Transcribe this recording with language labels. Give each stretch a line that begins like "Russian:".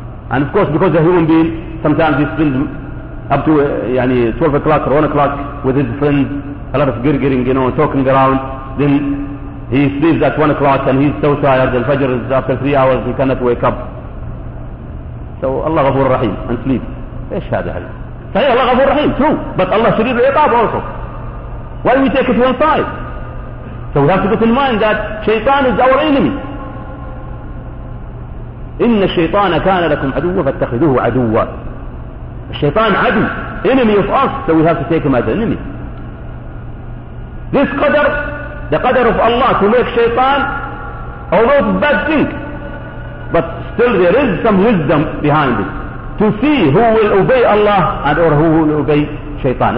English: And of course, because a human being, sometimes he spends up to 12 o'clock or 1 o'clock with his friends, a lot of gurgling, talking around. Then he sleeps at 1 o'clock and he's so tired, the Fajr is after 3 hours, he cannot wake up. So Allah
Arabic: غفور رحيم
English: and sleep.
Arabic: إيش هذا هل؟ صحيح الله غفور رحيم
English: true but
Arabic: Allah شديد العقاب
English: also. Why we take it one side? So we have to keep in mind that شيطان is our enemy.
Arabic: إن الشيطان كان لكم عدوا فاتخذوه عدوا. الشيطان عدو
English: enemy of us so we have to take him as enemy. This قدر the قدر of Allah to make شيطان although it's a bad thing but still there is some wisdom behind it to see who will obey Allah and or who will obey شيطان.